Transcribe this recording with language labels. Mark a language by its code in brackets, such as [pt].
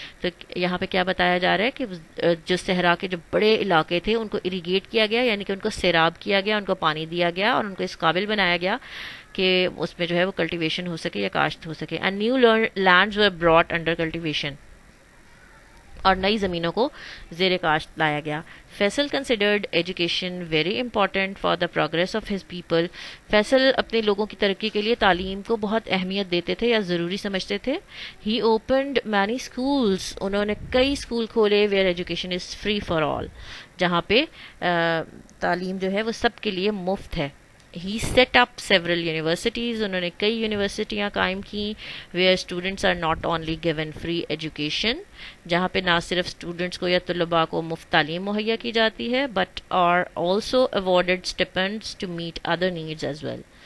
[ur] تو یہاں پہ کیا بتایا جا رہا ہے کہ جو صحرا کے جو بڑے علاقے تھے ان کو اریگیٹ کیا گیا, یعنی کہ ان کو سیراب کیا گیا, ان کو پانی دیا گیا اور ان کو اس قابل بنایا گیا کہ اس میں جو ہے وہ کلٹیویشن ہو سکے یا کاشت ہو سکے. [en] And new lands were brought under cultivation. [ur] اور نئی زمینوں کو زیر کاشت لایا گیا. [en] Faisal considered education very important for the progress of his people. [ur] Faisal اپنے لوگوں کی ترقی کے لیے تعلیم کو بہت اہمیت دیتے تھے یا ضروری سمجھتے تھے. [en] He opened many schools. [ur] انہوں نے کئی اسکول کھولے [en] where education is free for all, [ur] جہاں پہ تعلیم جو ہے وہ سب کے لیے مفت ہے. [en] He set up several universities. [ur] انہوں نے کئی یونیورسٹیاں قائم کیں [en] where students are not only given free education, [ur] جہاں پہ نہ صرف اسٹوڈنٹس کو یا طلباء کو مفت تعلیم مہیا کی جاتی ہے, [en] But are also awarded stipends to meet other needs as well.